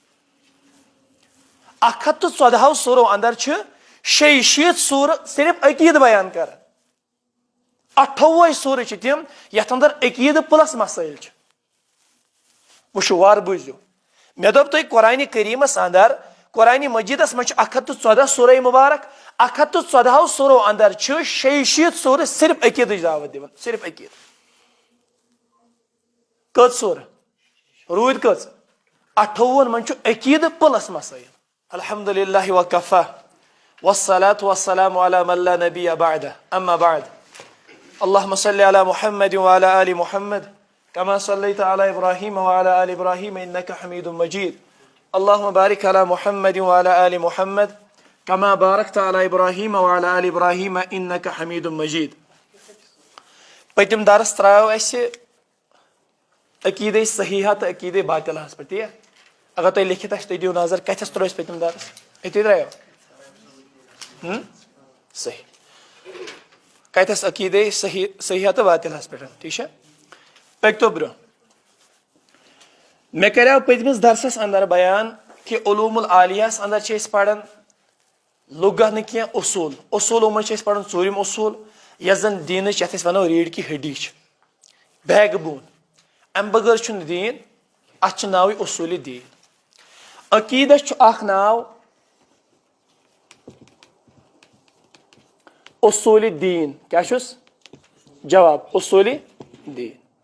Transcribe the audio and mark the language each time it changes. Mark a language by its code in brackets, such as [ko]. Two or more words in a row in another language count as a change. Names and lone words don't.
[ks] 114 سورو اندر چھِ 66 سورٕ صرف عقیٖدٕ بیان کران 28 سورٕ چھِ تِم یتھ اندر عقیٖدٕ پلس مسٲیل چھِ وٕچھِو وارٕ بوٗزِو مےٚ دوٚپ تۄہہِ قرآنِ کریٖمس اندر قرآنِ مجیٖدس منٛز چھِ 114 سورے مُبارک 114 سورو اندر چھِ 66 سورٕ صرف عقیٖدٕچ دعوت دِوان صرف عقیٖدٕ کٔژ سورٕ روٗدۍ کٔژ 28 منٛز چھُ عقیٖدٕ پلس مسٲیل [ar] الحمدُللہ وکفا والصلاة والسلام علی من لا نبی بعدہ اما بعد اللہم صلی علی محمد وعلی آل محمد کما صلیت علی ابراہیم وعلی آل ابراہیم انک حمید مجید اللہم بارک علی محمد وعلی آل محمد کما بارکت علی ابراہیم وعلی آل ابراہیم انک حمید مجید [ks] پٔتِم درس ترٛاو اَسہِ عقیٖدے صحیحہ تہٕ عقیٖدے باطلہس پٮ۪ٹھ تی اگر تۄہہِ لیکھِتھ آسہِ تُہۍ دِیِو نظر کتھس ترٛوو اَسہِ پٔتِم درس أتی ترٛایو صحیح کتھس عقیٖدے صحیحہ تہٕ باطلہس پٮ۪ٹھ ٹھیٖک چھا پٔکۍتو برٛونٛہہ مےٚ کریو پٔتمِس درسس اندر بیان کہِ علوٗم العالیہس اندر چھِ أسۍ پران لُغت نہٕ کینٛہہ اصوٗلو منٛز چھِ أسۍ پران ژوٗرِم اصوٗل یۄس زن دیٖنٕچ یتھ أسۍ ونو [ur] ریٖڑھ کی ہڈی [ks] چھِ [en] backbone [ks] امہِ بغٲر چھُنہٕ دیٖن اتھ چھُ ناوٕے اصوٗلِ دیٖن عقیٖدس چھُ اکھ ناو اصوٗلِ دیٖن کیاہ چھُس جواب اصوٗلِ دیٖن